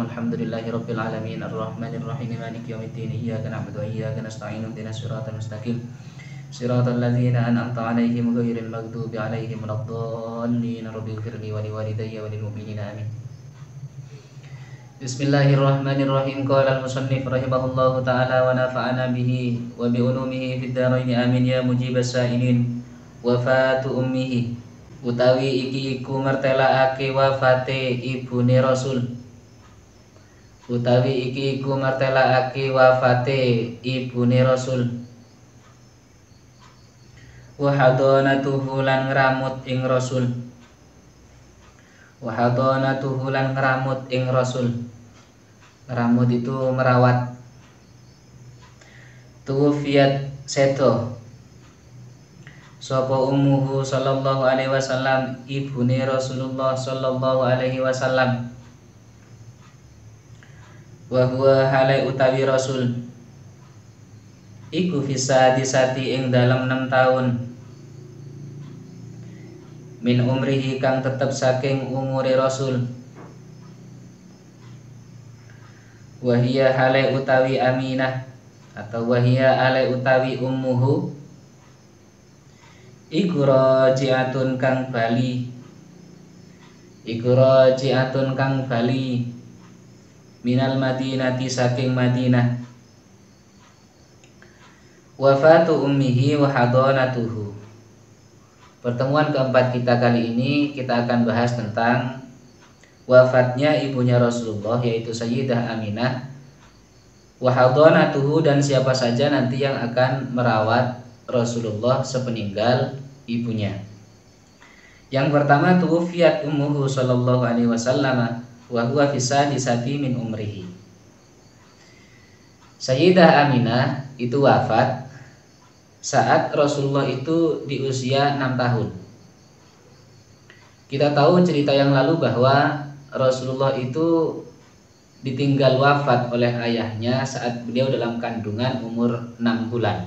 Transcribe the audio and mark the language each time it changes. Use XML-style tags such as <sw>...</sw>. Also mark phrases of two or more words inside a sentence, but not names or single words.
<ar>الحمد لله رب العالمين الرحمن الرحيم مالك يوم الدين إياك نعبد وإياك نستعين اهدنا الصراط المستقيم صراط الذين أنعمت عليهم غير المغضوب عليهم ولا الضالين. رب اغفر لي ولوالدي وللمؤمنين آمين بسم الله الرحمن الرحيم. قال المصنف رحمه الله تعالى ونفعنا به وبعلومه في الدارين آمين. يا مجيب السائلين وفاة أمه</ar> <jv>utawi iki iku mertelaake wafate ibune Rasul. Utawi iki iku mertelaake wafate ibune Rasul.</jv> <ar>وحضانته</ar> <jv>lan ngramut ing Rasul.</jv> <ar>وحضانته</ar> <jv>lan ngramut ing Rasul.</jv> <id>Ngramut itu merawat.</id> <ar>توفيت</ar> <jv>sedo sapa</jv> <ar>أمه صلى الله عليه وسلم,</ar> <jv>ibune Rasulullah</jv> <ar>صلى الله عليه وسلم. وهو حالي</ar> <jv>utawi Rasul iku</jv> <ar>في السادسة</ar> <jv>ing dalam 6 tahun</jv> <ar>من عمره</ar> <jv>kang tetep saking umure Rasul.</jv> <ar>وهي حالي</ar> <jv>utawi Aminah atau</jv> <ar>وهي حالي</ar> <jv>utawi ummuhu iku raji'atun kang bali. Iku raji'atun kang bali</jv> <ar>من المدينة</ar> <jv>saking Madinah.</jv> <ar>وفاة أمه وحضانته.</ar> <id>Pertemuan keempat kita kali ini kita akan bahas tentang wafatnya ibunya Rasulullah, yaitu Sayyidah Aminah,</id> <ar>وحضانته,</ar> <id>dan siapa saja nanti yang akan merawat Rasulullah sepeninggal ibunya. Yang pertama,</id> <ar>توفيت أمه صلى الله عليه وسلم وهو في السادسة من عمره.</ar> <id>Sayyidah Aminah itu wafat saat Rasulullah itu di usia 6 tahun. Kita tahu cerita yang lalu bahwa Rasulullah itu ditinggal wafat oleh ayahnya saat beliau dalam kandungan umur 6 bulan.</id>